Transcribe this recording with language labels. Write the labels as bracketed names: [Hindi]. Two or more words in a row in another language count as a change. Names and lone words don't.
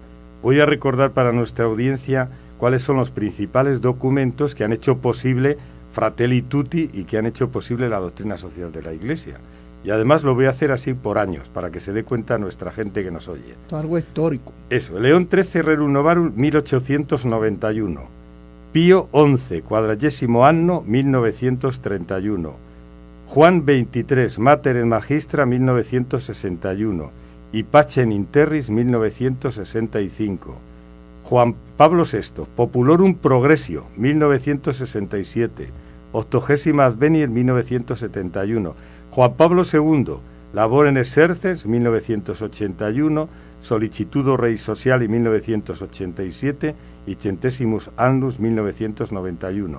[Spanish] Voy a recordar para nuestra audiencia cuáles son los principales documentos que han hecho posible Fratelli Tutti y que han hecho posible la doctrina social de la Iglesia. Y además lo voy a hacer así por años, para que se dé cuenta nuestra gente que nos oye. Esto es algo histórico. Eso, León XIII Rerum Novarum 1891, Pío XI, cuadragésimo anno 1931, Juan XXIII, Mater et Magistra 1961 y Pacem in Terris 1965, Juan Pablo VI, Populorum Progressio 1967, Octogésima Adveniat 1971, Juan Pablo II, Labor en Exerces, 1981, Solicitudo Rei Sociali, 1987, y Centesimus Annus, 1991.